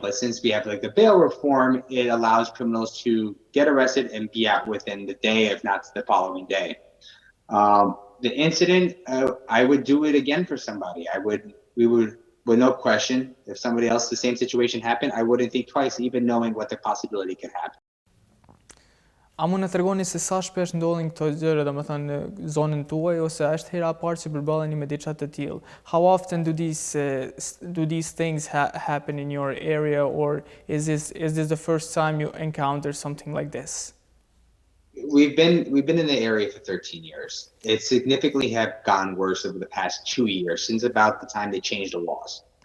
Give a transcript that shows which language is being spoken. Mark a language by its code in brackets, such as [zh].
[en] But since we have the bail reform, it allows criminals to get arrested and be out within the day, if not the following day. The incident, I would do it again for somebody. We would, with no question, if somebody else, the same situation happened, I wouldn't think twice, even knowing what the possibility could happen. [sq] A mund të tregoni se sa shpesh ndodhin këto gjëra, domethënë në zonën tuaj, ose është hera e parë që përballeni me diçka të tillë? [en] How often do these things happen in your area, or is this the first time you encounter something like this? We've been in the area for 13 years. It significantly have gotten worse over the past 2 years, since about the time they changed the laws.